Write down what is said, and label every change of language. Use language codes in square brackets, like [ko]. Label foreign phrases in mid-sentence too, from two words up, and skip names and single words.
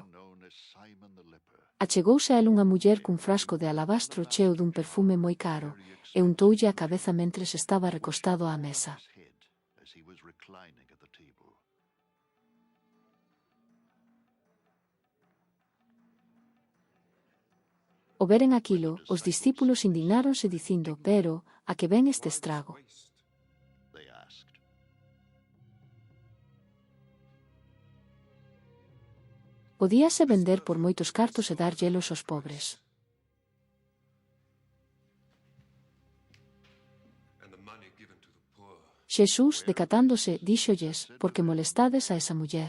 [en] Known as Simon the leper, [gl] achegouse a él unha muller cun frasco de alabastro cheo dun perfume moi caro, e untoulle a cabeza mentres estaba recostado á mesa. [en] his head as he was reclining at the table. [gl] Ao veren aquilo, os discípulos indignáronse dicindo, pero, a que ven este estrago? [en] They asked. [gl] Podíase vender por moitos cartos e dar hielos aos pobres. Xesús, decatándose, díxolles, porque molestades a esa muller.